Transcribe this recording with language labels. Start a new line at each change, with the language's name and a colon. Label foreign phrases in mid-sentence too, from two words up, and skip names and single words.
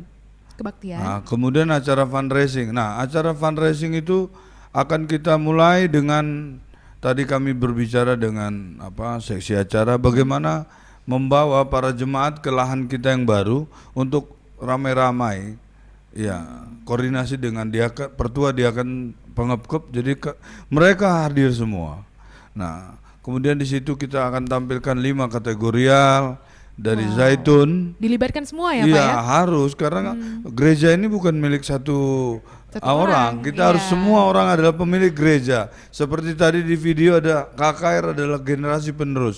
Indonesian: Nah, kemudian acara fundraising. Nah, acara fundraising itu akan kita mulai dengan, tadi kami berbicara dengan seksi acara, bagaimana membawa para jemaat ke lahan kita yang baru untuk ramai-ramai. Ya, koordinasi dengan pertua diakan pengepkep, jadi mereka hadir semua. Nah, kemudian di situ kita akan tampilkan 5 kategorial dari Zaitun. Dilibatkan semua ya Pak iya, ya? harus, karena gereja ini bukan milik satu orang. Kita harus semua orang adalah pemilik gereja. Seperti tadi di video ada KKR adalah generasi penerus.